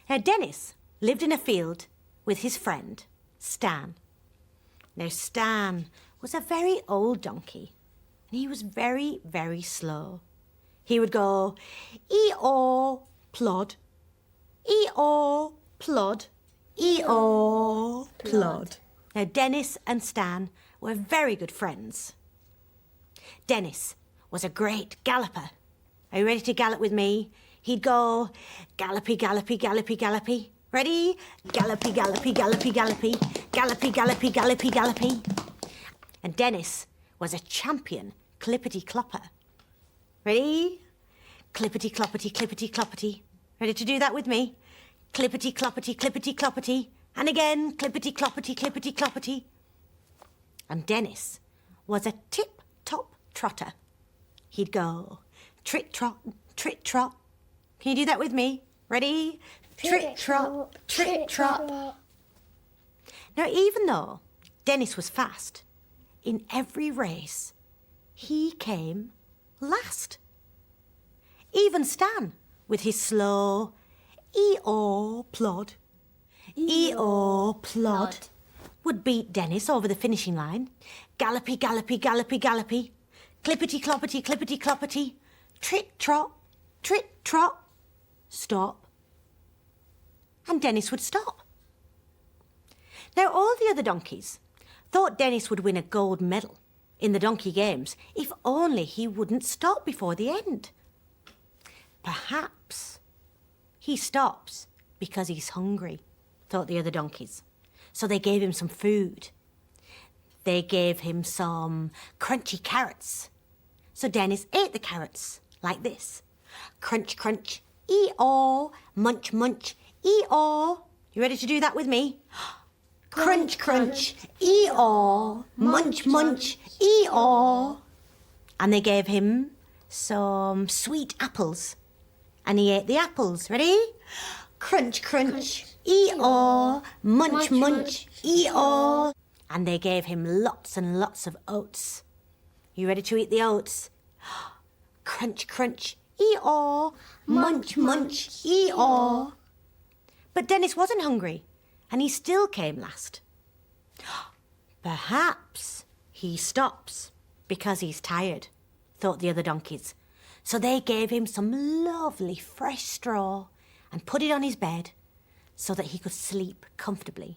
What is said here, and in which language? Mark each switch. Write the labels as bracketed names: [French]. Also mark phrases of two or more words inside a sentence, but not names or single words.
[English] Now, Dennis lived in a field with his friend, Stan. Now, Stan was a very old donkey, and he was very, very slow. He would go, ee-aw, plod, ee-aw, plod, ee-aw, plod. Now, Dennis and Stan were very good friends. Dennis was a great galloper. Are you ready to gallop with me? He'd go, gallopy, gallopy, gallopy, gallopy. Ready? Gallopy, gallopy, gallopy, gallopy. Gallopy, gallopy, gallopy, gallopy. And Dennis was a champion clippity-clopper. Ready? Clippity, cloppity, clippity, cloppity. Ready to do that with me? Clippity, cloppity, clippity, cloppity. And again, clippity, cloppity, clippity, cloppity. And Dennis was a tip-top trotter. He'd go, trit-trot, trit-trot. Can you do that with me? Ready? Trit-trot, trit-trot. Now, even though Dennis was fast, in every race, he came last. Even Stan, with his slow ee-aw plod, ee-aw plod, would beat Dennis over the finishing line. Gallopy, gallopy, gallopy, gallopy. Clippity, cloppity, clippity, cloppity. Trit-trot, trit-trot. Stop. And Dennis would stop. Now, all the other donkeys thought Dennis would win a gold medal in the donkey games if only he wouldn't stop before the end. Perhaps he stops because he's hungry, thought the other donkeys. So they gave him some food. They gave him some crunchy carrots. So Dennis ate the carrots like this. Crunch, crunch, ee-aw, munch, munch, ee-aw. You ready to do that with me? Crunch, crunch, ee-aw, munch, munch, ee-aw. And they gave him some sweet apples. And he ate the apples. Ready? Crunch, crunch, ee-aw, munch, munch, ee-aw. And they gave him lots and lots of oats. You ready to eat the oats? Crunch, crunch, ee-aw, munch, munch, ee-aw. But Dennis wasn't hungry, and he still came last. Perhaps he stops because he's tired, thought the other donkeys. So they gave him some lovely fresh straw and put it on his bed so that he could sleep comfortably.